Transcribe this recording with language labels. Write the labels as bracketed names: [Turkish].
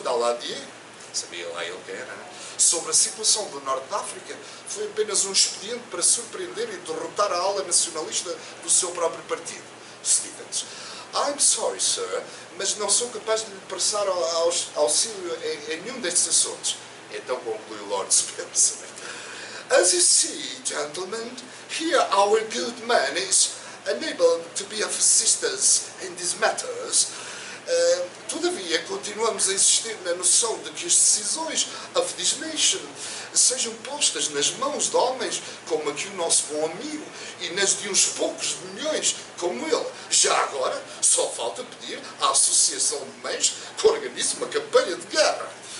[Portuguese] Daladier, sabia lá ele quem era, sobre a situação do Norte de África, foi apenas um expediente para surpreender e derrotar a ala nacionalista do seu próprio partido. Stevens. [English] I'm sorry, sir, [Portuguese] mas não sou capaz de lhe prestar auxílio em nenhum destes assuntos. Então conclui o Lord Spencer. [English] As you see, gentlemen, here our good man is unable to be of assistance in these matters. [Portuguese] Todavia, continuamos a insistir na noção de que as decisões [English] of this nation [Portuguese] sejam postas nas mãos de homens como aqui o nosso bom amigo e nas de uns poucos de milhões como ele. Já agora, só falta pedir à Associação de Mães que organize uma campanha de guerra.